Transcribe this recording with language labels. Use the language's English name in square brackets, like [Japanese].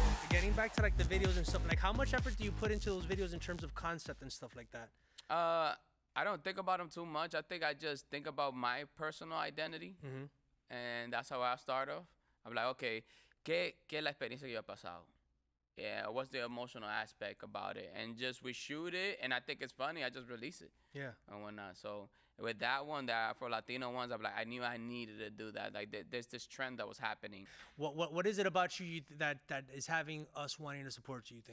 [English] Getting back to like the videos and stuff, like how much effort do you put into those videos in terms of concept and stuff like that? I don't think about them too much. I think I just think about my personal identity, and that's how I start off. I'm like, okay, [Spanish] ¿qué es la experiencia que yo he pasado? [English] Yeah, what's the emotional aspect about it? And just we shoot it, and I think it's funny. I just release it. Yeah. And whatnot. So with that one, the Afro-Latino ones, I'm like, I knew I needed to do that. Like, there's this trend that was happening. What is it about you that is having us wanting to support you?